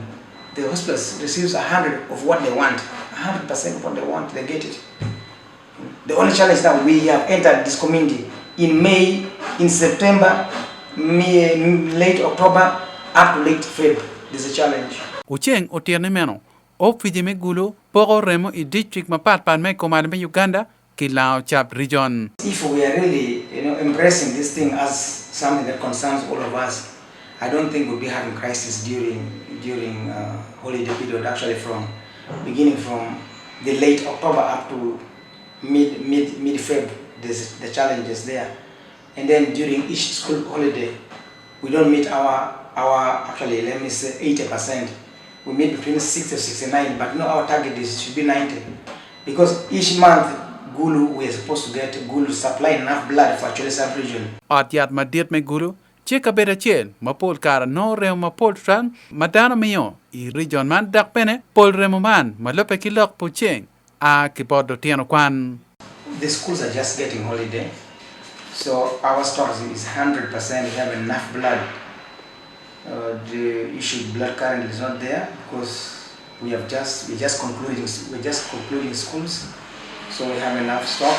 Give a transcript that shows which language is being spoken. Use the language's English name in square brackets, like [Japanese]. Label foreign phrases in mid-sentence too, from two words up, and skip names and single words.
[English] The hospital receives 100 of what they want. 100% of what they want, they get it. The only challenge that we have entered this community in May, in September, late October, up to late February. There's a challenge. [Acoli] Ucheng otiene meno. Office me Gulu poro Remo i district mapat pan me command me Uganda Kilao Chap region. [English] If we are really, embracing this thing as something that concerns all of us, I don't think we'll be having crisis during holiday period. Actually, beginning from the late October up to mid-Feb, there's the challenges there. And then during each school holiday, we don't meet our actually, let me say 80%. We meet between 60 to 69, but our target should be 90. Because each month, Gulu, we are supposed to get Gulu supply enough blood for actually sub-region. [Acoli] Atiat madir me Gulu, cheka bera chen, mapol kara no reo mapol tran, madano miyo, I region man dak pene, pol remo man, malope kilok po cheng, a kipodo tiano kwan. [English] The schools are just getting holiday, so our stocks is 100%, we have enough blood. The issued blood currently is not there because we're just concluding schools, so we have enough stock.